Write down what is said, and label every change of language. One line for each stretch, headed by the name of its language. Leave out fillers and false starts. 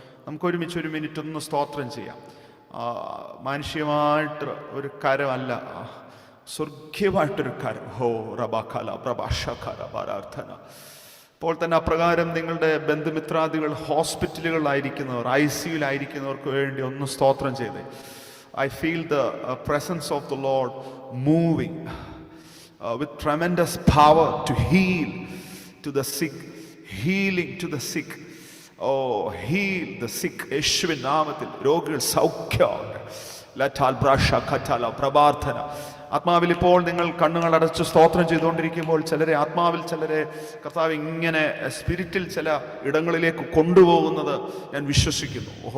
Malayalam: നമുക്ക് ഒരുമിച്ച് 1 മിനിറ്റ് ഒന്ന് സ്തോത്രം ചെയ്യാം. മാനുഷികമായിട്ട് ഒരു കരമല്ല, സ്വർഗീയമായിട്ടൊരു കരം. ഹോ റബാഖല പ്രഭാഷഖല പ്രാർത്ഥന. ഇപ്പോൾ തന്നെ അപ്രകാരം നിങ്ങളുടെ ബന്ധുമിത്രാദികൾ ഹോസ്പിറ്റലുകളിലായിരിക്കുന്നവർ, ICUലായിരിക്കുന്നവർക്ക് വേണ്ടി ഒന്ന് സ്തോത്രം ചെയ്തേ.
English: I feel the presence of the Lord moving with tremendous power to heal to the sick, healing to the sick. Heal the sick.
Malayalam: യേശുവിൻ നാമത്തിൽ രോഗികൾ സൗഖ്യമാകട്ടെ. ലറ്റാൽ ബ്രാഷ കറ്റാല പ്രഭാർത്ഥന. ആത്മാവിൽ ഇപ്പോൾ നിങ്ങൾ കണ്ണുകൾ അടച്ച് സ്തോത്രം ചെയ്തുകൊണ്ടിരിക്കുമ്പോൾ ആത്മാവിൽ ചിലരെ കർത്താവ് ഇങ്ങനെ സ്പിരിറ്റിൽ ചില ഇടങ്ങളിലേക്ക് കൊണ്ടുപോകുന്നത് ഞാൻ വിശ്വസിക്കുന്നു.